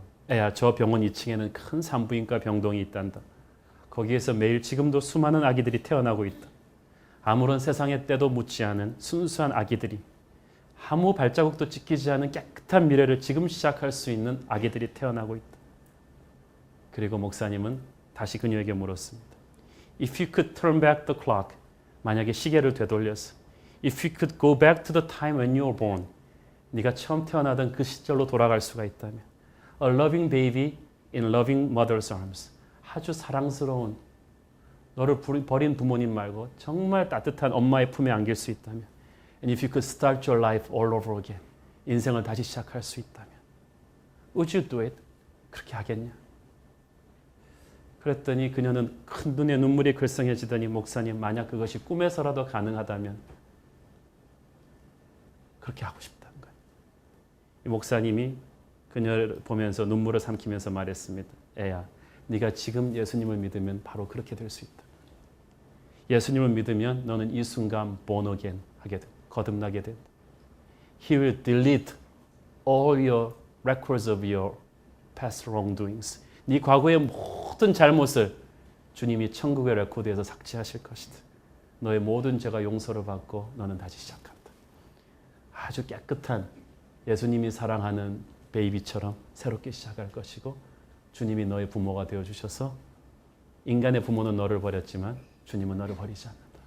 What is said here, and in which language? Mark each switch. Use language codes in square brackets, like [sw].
[ko] 애야, 저 병원 2층에는 큰 산부인과 병동이 있단다. 거기에서 매일 지금도 수많은 아기들이 태어나고 있다. 아무런 세상의 때도 묻지 않은 순수한 아기들이 아무 발자국도 찍히지 않은 깨끗한 미래를 지금 시작할 수 있는 아기들이 태어나고 있다. 그리고 목사님은 다시 그녀에게 물었습니다. [en] If you could turn back the clock, [ko] 만약에 시계를 되돌려서 [en] If you could go back to the time when you were born, [ko] 네가 처음 태어나던 그 시절로 돌아갈 수가 있다면 [en] A loving baby in loving mother's arms, [ko] 아주 사랑스러운 너를 버린 부모님 말고 정말 따뜻한 엄마의 품에 안길 수 있다면 [en] And if you could start your life all over again, [ko] 인생을 다시 시작할 수 있다면 [en] Would you do it? [ko] 그렇게 하겠냐? 그랬더니 그녀는 큰 눈에 눈물이 글썽해지더니 목사님, 만약 그것이 꿈에서라도 가능하다면 그렇게 하고 싶다는 거예요. 이 목사님이 그녀를 보면서 눈물을 삼키면서 말했습니다. 애야, 네가 지금 예수님을 믿으면 바로 그렇게 될 수 있다. 예수님을 믿으면 너는 이 순간 [en] born again [ko] 하게 돼, 거듭나게 된다. [en] He will delete all your records of your past wrongdoings. [ko] 네 과거의 모든 잘못을 주님이 천국의 레코드에서 삭제하실 것이다. 너의 모든 죄가 용서를 받고 너는 다시 시작한다. 아주 깨끗한 예수님이 사랑하는 베이비처럼 새롭게 시작할 것이고 주님이 너의 부모가 되어주셔서 인간의 부모는 너를 버렸지만 주님은 너를 버리지 않는다.